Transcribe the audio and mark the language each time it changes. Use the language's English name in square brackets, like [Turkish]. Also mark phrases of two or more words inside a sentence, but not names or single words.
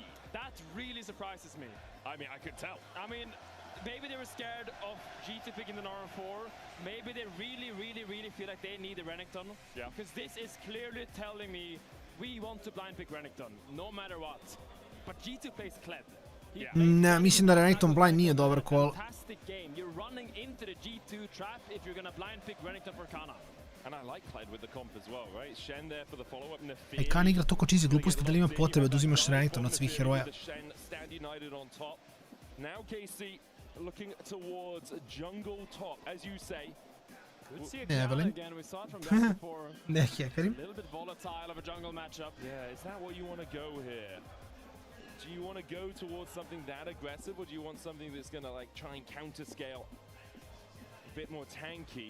[English] That really surprises me. I mean, I could tell. I mean, maybe they were scared of G2 picking the Gnar 4. Maybe they really feel like they need a Renekton. Because this is clearly telling me we want to blind pick Renekton, no matter what. But G2 plays Kled. [Serbian] Ne, mislim da Renekton blind nije dobar call. [English] Fantastic game. You're running into the G2 trap if you're gonna blind pick Renekton for Kana. And I like Kled with the comp as well, right? Shen there for the follow-up. [Serbian] Kana igra toliko cheesy gluposti da li ima potrebe da uzimaš Renekton od svih heroja. [English] Stand United on top. Now KC looking towards jungle top, as you say. Could see a Canon again. We saw it from back before. A little bit volatile of a jungle matchup. Yeah, is that what you want to go here? Do you want to go towards something that aggressive, or do you want something that's going to like try and counter scale a bit more tanky?